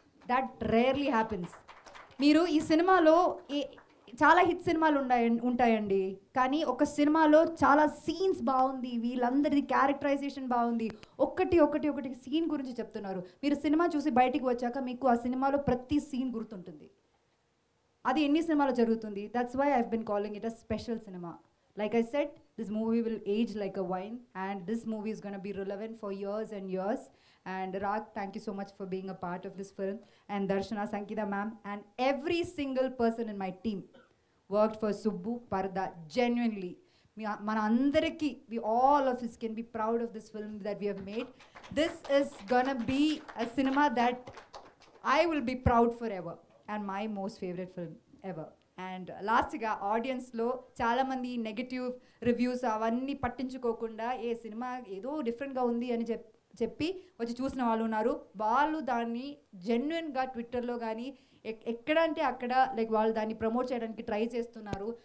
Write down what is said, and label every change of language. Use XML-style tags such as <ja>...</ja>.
<en>That rarely happens.</en> <te>మీరు ఈ సినిమాలో చాలా హిట్ సినిమాలు ఉంటాయండి, కానీ ఒక సినిమాలో చాలా సీన్స్ బాగుంది, వీళ్ళందరిది క్యారెక్టరైజేషన్ బాగుంది, ఒకటి సీన్ గురించి చెప్తున్నారు. మీరు సినిమా చూసి బయటికి వచ్చాక మీకు ఆ సినిమాలో ప్రతి సీన్ గుర్తుంటుంది. అది ఎన్ని సినిమాలో జరుగుతుంది.</te> <en>That's why I've been calling it a special cinema. Like I said, this movie will age like a wine, and this movie is going to be relevant for years and years. And Rag, thank you so much for being a part of this film. And Darshana, Sankita ma'am, and every single person in my team worked for Subbu Parda genuinely.</en> <te>Mana andariki,</te> <en>we all of us can be proud of this film that we have made. This is going to be a cinema that I will be proud forever, and my most favorite film ever.</en> <te>And లాస్ట్గా ఆడియన్స్లో చాలామంది negative reviews అవన్నీ పట్టించుకోకుండా ఏ cinema ఏదో డిఫరెంట్గా ఉంది అని చెప్పి వచ్చి చూసిన వాళ్ళు ఉన్నారు. వాళ్ళు దాన్ని జెన్యున్గా ట్విట్టర్లో కానీ ఎక్కడ అంటే అక్కడ లైక్ వాళ్ళు దాన్ని ప్రమోట్ చేయడానికి ట్రై చేస్తున్నారు.</te>